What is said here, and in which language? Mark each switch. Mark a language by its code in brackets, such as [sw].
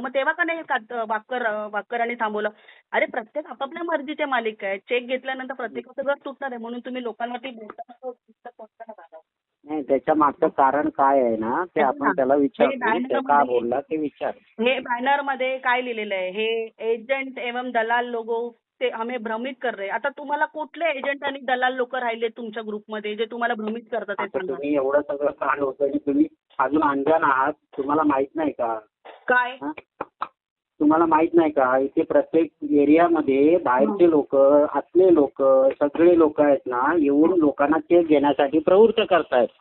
[mr] मग तेव्हा का नाही वाक्करांनी थांबवलं? अरे प्रत्येक आपापल्या मर्जीचे मालिक आहे. चेक घेतल्यानंतर प्रत्येकाचं घर तुटणार आहे, म्हणून तुम्ही लोकांवरती नाही, त्याच्या मागचं कारण काय आहे ना ते आपण त्याला विचारतो, का बोलला ते विचार. हे बॅनर मध्ये काय लिहिलेलं आहे? [hi] हे एजंट एवं दलाल लोगो ते हमें भ्रमित कर रहे. [mr] आता तुम्हाला कुठले एजंट आणि दलाल लोक राहिले तुमच्या ग्रुपमध्ये जे तुम्हाला भ्रमित करतात? तुम्ही एवढं सगळं कांड होतं आणि तुम्ही अजून अनजान आहात. तुम्हाला माहित नाही का? काय तुम्हाला माहित नाही का? इथे प्रत्येक एरियामध्ये बाहेरचे लोक, आतले लोक, सगळे लोक आहेत ना, येऊन लोकांना चेक घेण्यासाठी प्रवृत्त करतायत.